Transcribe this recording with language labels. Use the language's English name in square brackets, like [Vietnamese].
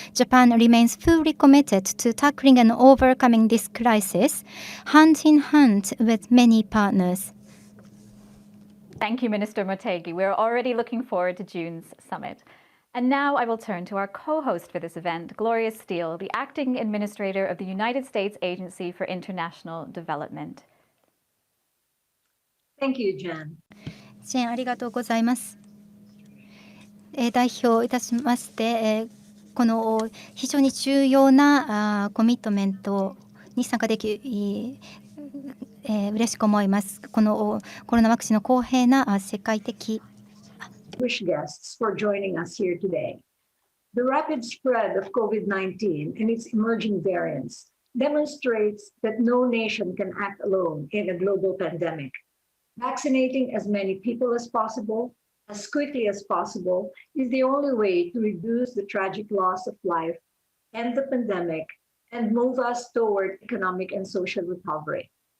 [English] Japan remains fully committed to tackling and overcoming this crisis, hand in hand with many partners. Thank you, Minister Motegi. We're already looking forward to June's summit. And now I will turn to our co-host for this event, Gloria Steele, the Acting Administrator of the United States Agency for International Development. Thank you, Jen. [Japanese] 支援ありがとうございます。代表いたしまして、この非常に重要なコミットメントに参加でき、嬉しく思います。このコロナワクチンの公平な世界的 [English] Distinguished guests for joining us here today. The rapid spread of COVID-19 and its emerging variants demonstrates that no nation can act alone in a global pandemic. Vaccinating as many people as possible, as quickly as possible, is the only way to reduce the tragic loss of life, end the pandemic, and move us toward economic and social recovery.